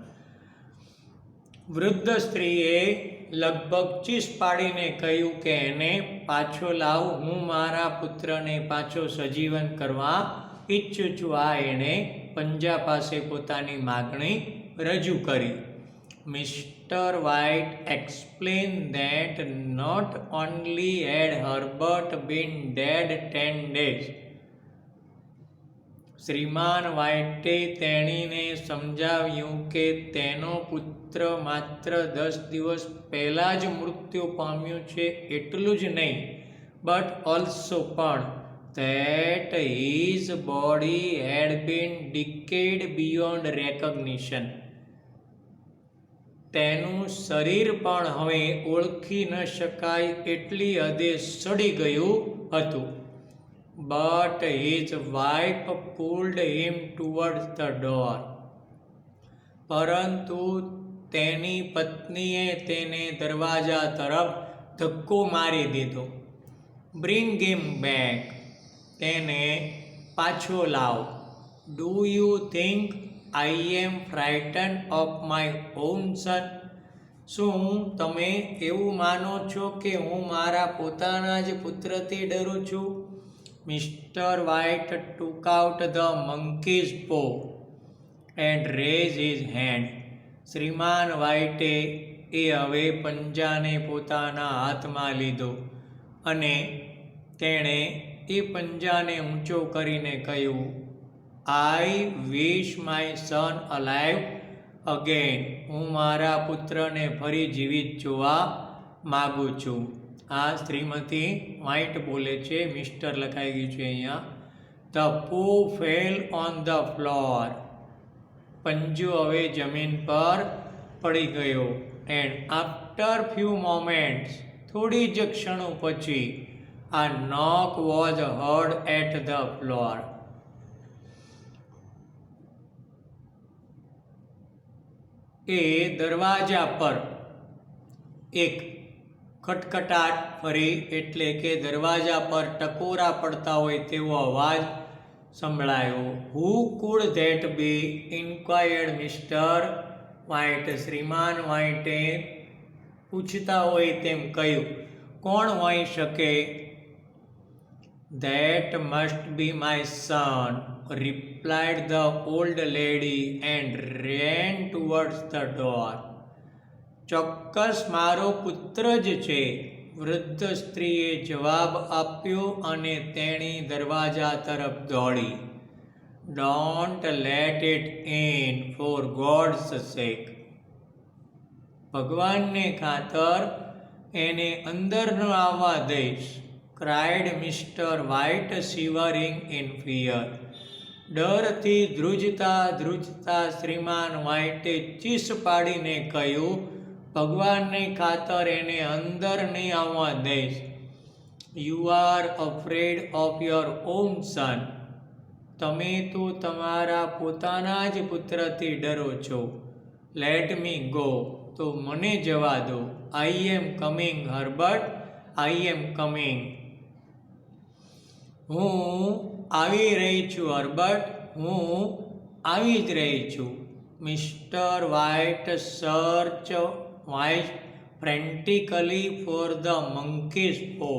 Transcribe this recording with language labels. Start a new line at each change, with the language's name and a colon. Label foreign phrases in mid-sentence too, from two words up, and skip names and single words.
Gujarati: વૃદ્ધ સ્ત્રીએ લગભગ ચીસ પાડીને કહ્યું કે એને પાછો લાવ, હું મારા પુત્રને પાછો સજીવન કરવા ઈચ્છું છું. આ એણે પંજા પાસે પોતાની માગણી રજૂ કરી.
English: Mr. White explained that not only had Herbert been dead 10 days,
Gujarati: શ્રીમાન વ્હાઇટે તેણીને સમજાવ્યું કે તેનો પુત્ર માત્ર 10 દિવસ પહેલાં જ મૃત્યુ પામ્યું છે. એટલું જ નહીં,
English: but also પણ that his body had been decayed beyond recognition.
Gujarati: તેનું શરીર પણ હવે ઓળખી ન શકાય એટલી હદે સડી ગયું હતું.
English: But his wife pulled him towards the door.
Gujarati: પરંતુ તેની પત્નીએ તેને દરવાજા તરફ ધક્કો મારી દીધો.
English: Bring him back.
Gujarati: તેને પાછો લાવ.
English: Do you think I am frightened of my own son?
Gujarati: શું તમે એવું માનો છો કે હું મારા પોતાના જ પુત્રથી ડરું છું?
English: Mr. White took out the monkey's paw and raised his hand.
Gujarati: શ્રીમાન વ્હાઇટે હવે પંજાને પોતાના હાથમાં લીધો અને તેણે એ પંજાને ઊંચો કરીને કહ્યું,
English: I wish my son alive again.
Gujarati: હું મારા પુત્રને ફરી જીવિત જોવા માગું છું. આ શ્રીમતી વ્હાઇટ બોલે છે. મિસ્ટર લખાઈ ગયું છે અહીંયા.
English: The paw fell on the floor.
Gujarati: પંજો હવે જમીન પર પડી ગયો.
English: And after few moments,
Gujarati: થોડી જ ક્ષણો પછી,
English: a knock was heard at the floor.
Gujarati: એ દરવાજા પર એક ખટખટાટ ફરી, એટલે કે દરવાજા પર ટકોરા પડતા હોય તેવો અવાજ સંભળાયો.
English: Who could that be? inquired Mr. White.
Gujarati: શ્રીમાન વ્હાઇટે પૂછતા હોય તેમ કહ્યું, કોણ હોઈ શકે?
English: That must be my son, replied the old lady and ran towards the door.
Gujarati: ચોક્કસ મારો પુત્ર જ છે, વૃદ્ધ સ્ત્રીએ જવાબ આપ્યો અને તેણી દરવાજા તરફ દોડી.
English: Don't let it in, for God's sake.
Gujarati: ભગવાનને ખાતર એને અંદર ન આવવા દઈશ,
English: cried Mr. White, shivering in fear.
Gujarati: ડરથી ધ્રુજતા શ્રીમાન વ્હાઇટે ચીસ પાડીને કહ્યું, ભગવાનને ખાતર એને અંદર નહીં આવવા દઈશ.
English: You are afraid of your own son.
Gujarati: તમે તો તમારા પોતાના જ પુત્રથી ડરો છો.
English: Let me go.
Gujarati: તો મને જવા દો.
English: I am coming, Herbert. I am coming.
Gujarati: હું આવી રહી છું, હર્બર્ટ. હું આવી જ રહી છું.
English: Mr. White searched frantically for the monkey's paw.